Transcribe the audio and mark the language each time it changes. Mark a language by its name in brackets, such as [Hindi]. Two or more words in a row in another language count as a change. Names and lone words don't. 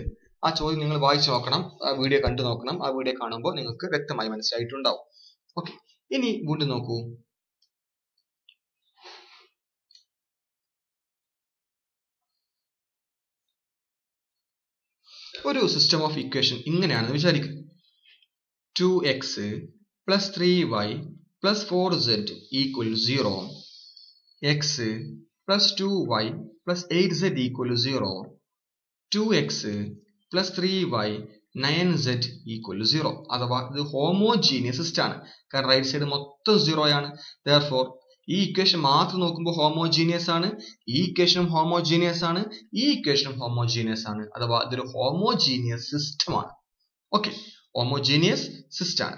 [Malayalam] ആ ചോദ്യം നിങ്ങൾ വായിച്ചു നോക്കണം, ആ വീഡിയോ കണ്ടു നോക്കണം. ആ വീഡിയോ കാണുമ്പോൾ നിങ്ങൾക്ക് വ്യക്തമായി മനസ്സിലായിട്ടുണ്ടാവും. ഓക്കെ, ഇനി വീണ്ടും നോക്കൂ. ഒരു [English] system of equation [Malayalam] ഇങ്ങനെയാണെന്ന് വിചാരിക്കുക. [English] 2x plus 3y plus 4z equal to 0, x plus 2y plus 8z equal to 0, 2x plus 3y 9z equal to 0. [Malayalam] അഥവാ ഇത് [English] homogeneous system [Malayalam] ആണ്, കാരണം [English] right side [Malayalam] മൊത്തം 0 ആണ്. therefore ഈ ഇക്വേഷൻ മാത്രം നോക്കുമ്പോൾ ഹോമോജീനിയസ് ആണ്, ഈ ഇക്വേഷനും ഹോമോജീനിയസ് ആണ്, ഈ ഇക്വേഷനും ഹോമോജീനിയസ് ആണ്. അഥവാ ഇതൊരു [English] homogeneous system [Malayalam] ആണ്. ഓക്കെ, [English] homogeneous system [Malayalam] ആണ്.